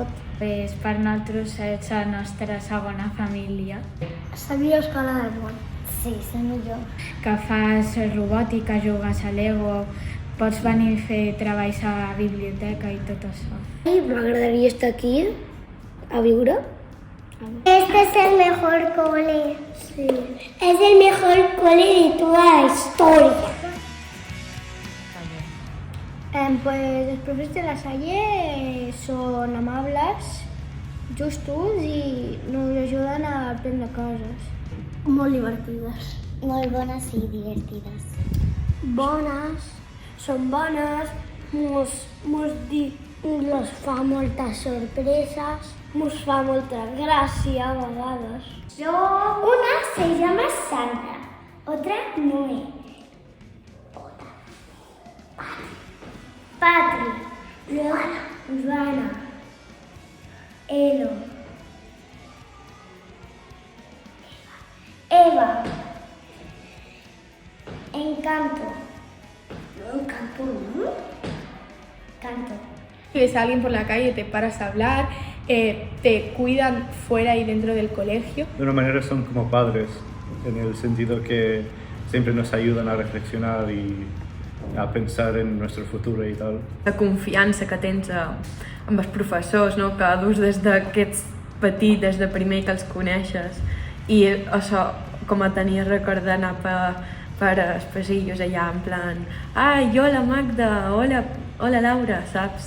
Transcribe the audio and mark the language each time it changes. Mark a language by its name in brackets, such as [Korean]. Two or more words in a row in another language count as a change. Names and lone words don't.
[Catalan] Pues per nosaltres és la nostra segona família. És la millor escola del món. Sí, és la millor. Que fas robòtica, jugues a Lego, pots venir a fer treballs a la biblioteca i tot això. M'agradaria estar aquí, a viure. [Spanish] Este es el mejor cole. Sí. Es el mejor cole de toda la historia. [Catalan] Pues els professors de La Salle són amables, justos i nos ajuden a aprendre coses. Molt divertides. Molt bones i divertides. Bones, són bones, nos fa moltes sorpreses, nos fa molta gràcia a vegades. [Spanish] Una se llama Sandra, otra Noé, Patri, Joana, Elo, Eva, Encanto. no, Canto, no? Canto. Si ves a alguien por la calle, te paras a hablar, te cuidan fuera y dentro del colegio. De una manera son como padres, en el sentido que siempre nos ayudan a reflexionar y a pensar en nuestro futuro [Catalan] i tal. La confiança que tens amb els professors, no? Que dus des que ets petit, des de primer que els coneixes, i això com a tenir record d'anar per els passillos allà en plan «Ai, hola Magda, hola Laura», saps?